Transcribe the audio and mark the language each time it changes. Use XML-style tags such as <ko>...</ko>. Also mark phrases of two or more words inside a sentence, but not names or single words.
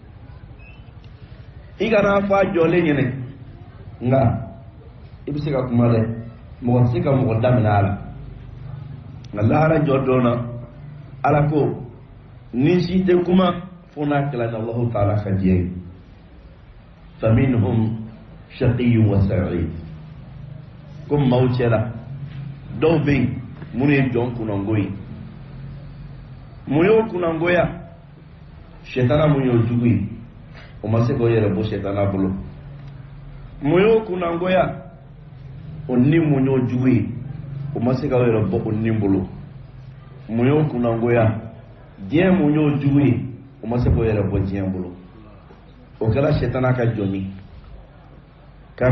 <bm>i kana fɔ a jɔlen ɲɛnɛ nka i bɛ se ka kuma dɛ mɔgɔ tɛ se ka mɔgɔ daminɛ a la nka lahara jɔ dɔn na ala ko ni si tɛ kuma fo n'a kɛla ni Allahu Taala ka diɲɛ ye</bm> <ar>فمنهم شقي وسعيد</ar> <bm>ko maaw cɛla dɔw bɛ yen minnu ye jɔn kunnango ye mun y'o kunnangoya shetana mun y'o jugu ye o ma se k'o yɛrɛ bɔ shetana bolo mun y'o kunnangoya o ni mun y'o jugu ye o ma se k'o yɛrɛ bɔ o ni bolo mun y'o kunnangoya diɲɛ mun y'o jugu ye o ma se k'o yɛrɛ bɔ diɲɛ bolo o kɛra shetana ka jɔn ye ka</bm>